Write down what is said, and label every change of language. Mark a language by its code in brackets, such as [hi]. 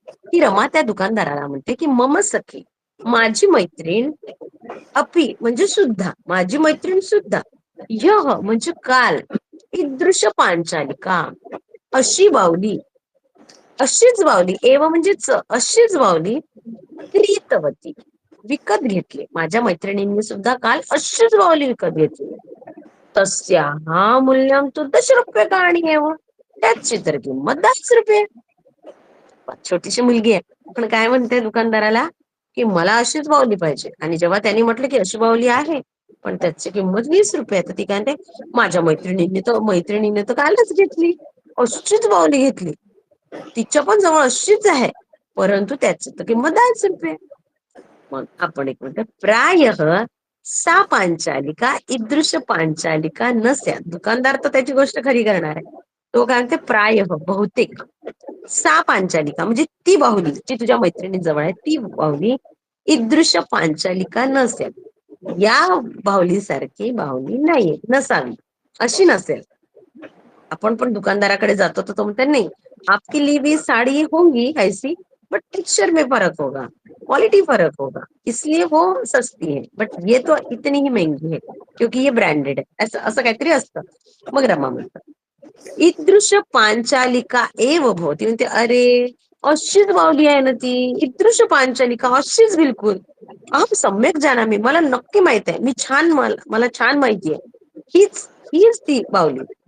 [mr] ती रमा त्या दुकानदाराला म्हणते की [sa] मम सखी, [mr] माझी मैत्रीण, अपि म्हणजे सुद्धा, माझी मैत्रीण सुद्धा, ह्यः म्हणजे काल, ईदृश पांचालिका अशी बावली, अशीच बावली, एव म्हणजे अशीच बावली, [sa] क्रीतवती [mr] विकत घेतली. माझ्या मैत्रिणींनी सुद्धा काल अशीच बावली विकत घेतली. [sa] तस्याः मूल्यम तु 10 रूप्यकाणि एव. [mr] त्याची तर किंमत 10 रुपये. छोटीशी मुलगी आहे, पण काय म्हणते दुकानदाराला की मला अशीच बावली पाहिजे. आणि जेव्हा त्यांनी म्हटलं की अशी बावली आहे पण त्याची किंमत 20 रुपये, तर ती काय म्हणते माझ्या मैत्रिणीने तर कालच घेतली, अशीच बावली घेतली, तिच्या पण जवळ अशीच आहे, परंतु त्याची तर किंमत 10 रुपये. मग आपण एक म्हणतो [sa] प्रायः सा पांचालिका ईदृश पांचालिका नस्या. [mr] दुकानदार तर त्याची गोष्ट खरी करणार आहे. तो काय म्हणते प्रायः बहुतेक, [sa] सा पांचालिका [mr] म्हणजे ती बाहुली जी तुझ्या मैत्रिणी जवळ आहे, ती बाहुली [sa] ईदृश पांचालिका [mr] नसेल, या बाहुलीसारखी बाहुली नाहीये, नसावी, अशी नसेल. [hi] आपण पण दुकानदाराकडे जातो तर तो म्हणते नहीं, आपके लिए भी साड़ी होंगी ऐसी, बट टेक्सचर में फर्क होगा, क्वालिटी फर्क होगा, इसलिए वो सस्ती है, बट ये तो इतनी ही महंगी है क्योंकि ये ब्रँडेड है. [mr] असं काहीतरी असतं. मग रमा म्हणतात [sa] ईदृश पांचालिका एव भवती. [mr] म्हणते अरे अशीच बावली आहे ना ती, [sa] ईदृश पांचालिका [mr] अशीच बिलकुल. [sa] अहम सम्यक जानामि, [mr] मला नक्की माहित आहे, मी छान, मला छान माहिती आहे, हीच ती बावली.